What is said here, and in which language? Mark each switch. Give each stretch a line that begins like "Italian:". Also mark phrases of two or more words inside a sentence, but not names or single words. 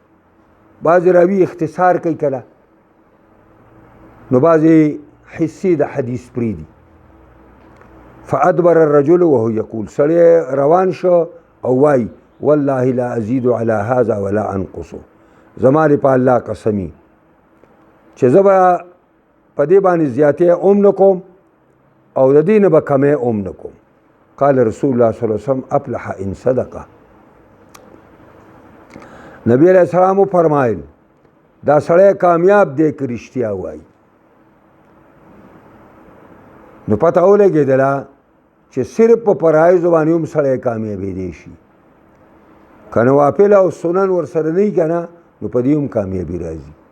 Pashto: بعضې راوي اختصار کوي کله نو بعضې حصې د حدیث پرېږدي.
Arabic: فادبر الرجل وهو یقول
Pashto: سړی روان شو او وایي
Arabic: والله لا ازید على هذا ولا انقصه
Pashto: زما دې په الله قسمي چې زه به په دې باندې زیاتې هم نه کوم او د دې نه به کمې هم نه کوم.
Arabic: قال رسول الله صلی الله علیه وسلم افلح ان صدقه
Pashto: نبی علیہ السلام فرمایل دا سړی کامیاب دی که رښتیا وایي. نو پته ولګېدله چې صرف په فرایضو باندې هم سړی کامیابېدی شي که نوافل او سنن ورسره نه وي که نه نو په دې هم کامیابي راځي